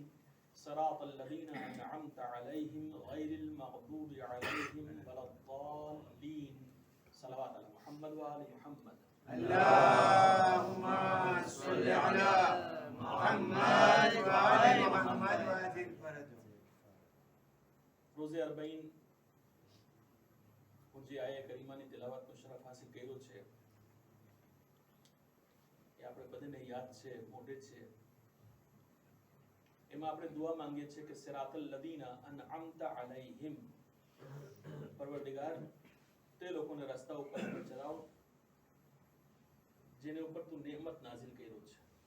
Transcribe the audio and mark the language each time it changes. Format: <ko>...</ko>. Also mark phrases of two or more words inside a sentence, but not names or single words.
<ar>صراط الذين أنعمت عليهم غير المغضوب عليهم ولا الضالين. صلوات على محمد وآل محمد. اللهم صل على محمد وآل محمد وأزل فرجه.</ar> <gu>રોઝે અરબઈન જે આયા કરીમાની તિલાવતનો શરફ હાસિલ કર્યો છે એ આપણે બધાને યાદ છે, મોઢે છે. એમાં આપણે દુઆ માંગીએ છીએ કે</gu> <ar>صراط الذين أنعمت عليهم,</ar> <gu>પરવરદિગાર તે લોકોને રસ્તા ઉપર ચલાવ જેને ઉપર તું નેમત નાઝિલ કર્યો છે.</gu>